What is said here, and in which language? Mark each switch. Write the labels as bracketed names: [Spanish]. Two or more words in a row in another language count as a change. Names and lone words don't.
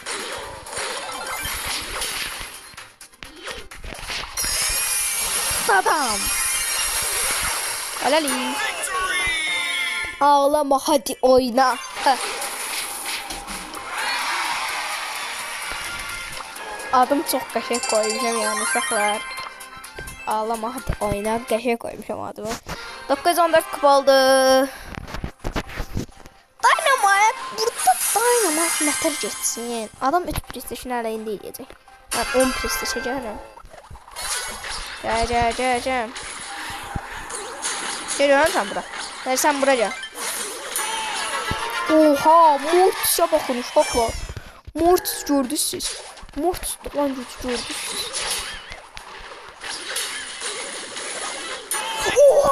[Azerbaijani] Babam. [Turkish] Alali. Ağlama hadi oyna. [Azerbaijani] Adım çox qəşəng qoymuşam yəni uşaqlar. [Turkish] Ağlama hadi oyna [Azerbaijani] qəşəng qoymuşam adımı. 914 kupa oldu. Dynamite burada Dynamite nətər getsin. Adam 3 PlayStation əlində eləyəcək. Mən 10 PlayStation gəlirəm. Gəl. [Turkish] Geliyorum sen bura. Sen bura gel. Oha Mortis'e bakın [Azerbaijani] uşaklar. Mortis gördünüz siz. Mortis lan gördünüz siz. Oha.